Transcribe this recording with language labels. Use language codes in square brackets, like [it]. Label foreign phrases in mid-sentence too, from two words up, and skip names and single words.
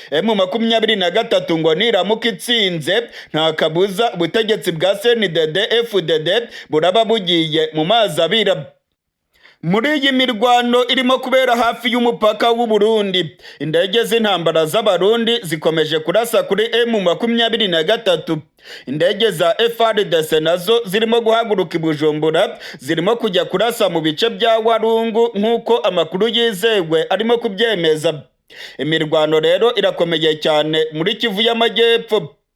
[rw] M23 ngo niramuka itsinze nta kabuza ubutegetsi bwa CNDD-FDD buraba bugiye mu mazi abira. Muri iyi mirwano irimo kubera hafi y'umupaka w'u Burundi, indege z'intambara z'abarundi zikomeje kurasa kuri M23. Indege za FARDC nazo zirimo guhaguruka i Bujumbura, zirimo kujya kurasa mu bice bya Warungu nk'uko amakuru yizewe arimo kubyemeza. Imirwano rero irakomeye cyane muri Kivu y'Amajyepfo.